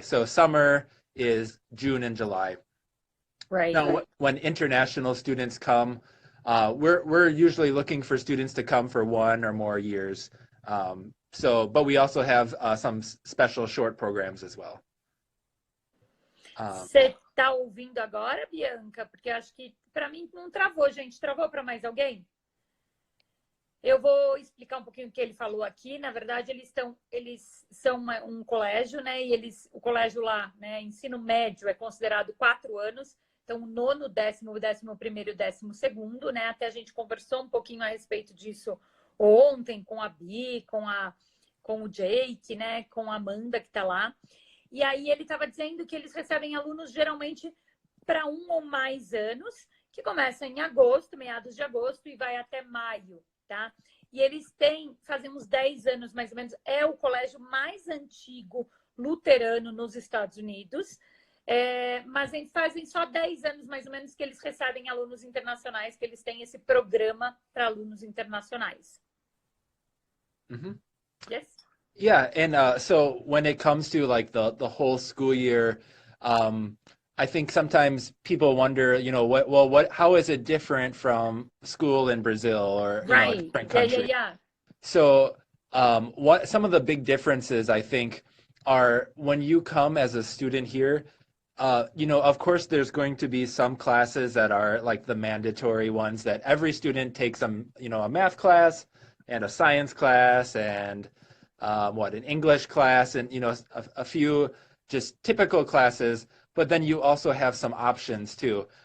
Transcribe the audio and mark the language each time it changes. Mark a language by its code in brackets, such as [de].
[en] So summer is June and July. Right. Now, when international students come, we're usually looking for students to come for 1 or more years. But we also have some special short programs as well. [pt] Você tá ouvindo agora, Bianca? Porque acho que para mim não travou, gente. Travou para mais alguém? Eu vou explicar um pouquinho o que ele falou aqui. Na verdade, eles são um colégio, né? E o colégio lá, né? Ensino médio é considerado 4 anos. Então, o 9º, 10º, 11º e o 12º, né? Até a gente conversou um pouquinho a respeito disso ontem com a Bi, com o Jake, né? Com a Amanda que está lá. E aí ele estava dizendo que eles recebem alunos geralmente para 1 ou mais anos, que começam em agosto, meados de agosto, e vai até maio, tá? E eles fazem uns 10 anos mais ou menos, é o colégio mais antigo luterano nos Estados Unidos, mas eles fazem só 10 anos mais ou menos que eles recebem alunos internacionais, que eles têm esse programa para alunos internacionais. Mm-hmm. [en] Yes? Yeah, and so when it comes to like the whole school year, I think sometimes people wonder, how is it different from school in Brazil or right. A different country? Yeah. So what some of the big differences I think are when you come as a student here, of course there's going to be some classes that are like the mandatory ones that every student takes a math class and a science class and an English class and, a few just typical classes, but then you also have some options too.